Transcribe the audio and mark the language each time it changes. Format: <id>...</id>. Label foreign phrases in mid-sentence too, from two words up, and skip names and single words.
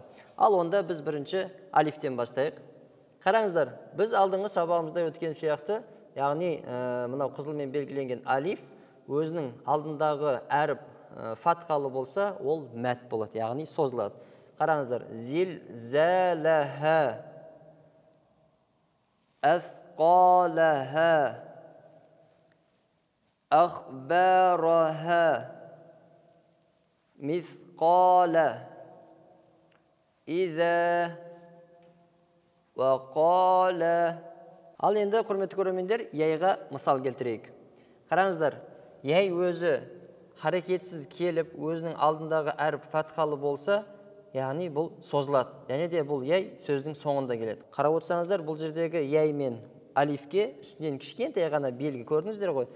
<kk>Ал онда біз бірінші алифтен бастайық. Қараңыздар, біз алдыңғы сабағымызда өткен сияқты, яғни мынау қызылмен белгіленген алиф өзінің алдындағы әріп фатхалы болса, ол мәт болады, яғни созылады. Қараңыздар,</kk> <ar>زلزالها، أثقالها, أخبارها مثقال إذا وقال.</ar> <kk>Ал енді құрметті көрермендер, яйға мысал келтірейік. Қараңыздар, яй өзі харекетсіз келіп, өзінің алдындағы әріп фатхалы болса, яғни бұл созылады. Және де бұл яй сөздің соңында келеді. Қарап отырсаңыздар, бұл жердегі яй мен алифке үстінен кішкентай ғана белгі көрдіңіздер ғой.</kk>